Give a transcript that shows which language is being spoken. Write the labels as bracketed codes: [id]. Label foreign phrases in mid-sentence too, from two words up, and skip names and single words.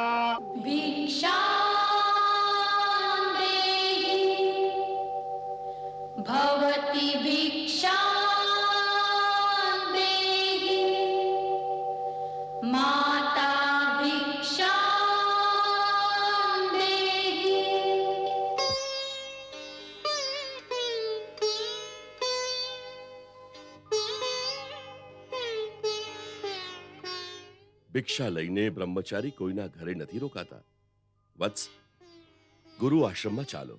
[sa] भिक्षां देहि भवति भिक्षां देहि माता भिक्षां देहि. [gu] ભિક્ષા લઈને બ્રહ્મચારી કોઈના ઘરે નથી રોકાતા. વત્સ, ગુરુ આશ્રમમાં ચાલો.